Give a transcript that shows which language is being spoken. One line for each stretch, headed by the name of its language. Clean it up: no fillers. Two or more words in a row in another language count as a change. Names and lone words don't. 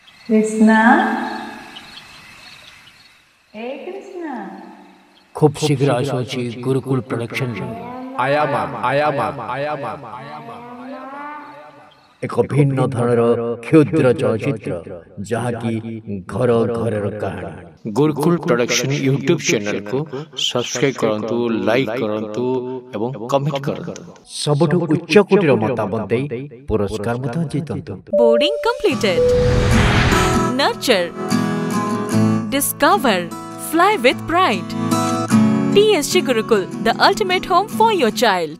Hindi: कृष्णा ए कृष्णा
Odia: ଖୁବ ଶୀଘ୍ର आସୁଛି ଗୁରୁକୁଳ ପ୍ରଡକ୍ସନ ଏକ ଭିନ୍ନ ଧରଣର କ୍ଷୁଦ୍ର ଚଳଚ୍ଚିତ୍ର ଯାହାକି ଘର ଘରର କାହାଣୀ। ଗୁରୁକୁଳ ପ୍ରଡକ୍ସନ ୟୁଟ୍ୟୁବ ଚ୍ୟାନେଲକୁ ସବସ୍କ୍ରାଇବ କରନ୍ତୁ, ଲାଇକ୍ କରନ୍ତୁ ଏବଂ କମେଣ୍ଟ କରନ୍ତୁ। ସବୁଠୁ ଉଚ୍ଚ କୋଟିର ମତାମତ ଦେଇ ପୁରସ୍କାର ମଧ୍ୟ ଜିତନ୍ତୁ।
English: Boarding completed. Nurture. Discover. Fly with pride. TSG Gurukul, the ultimate home for your child.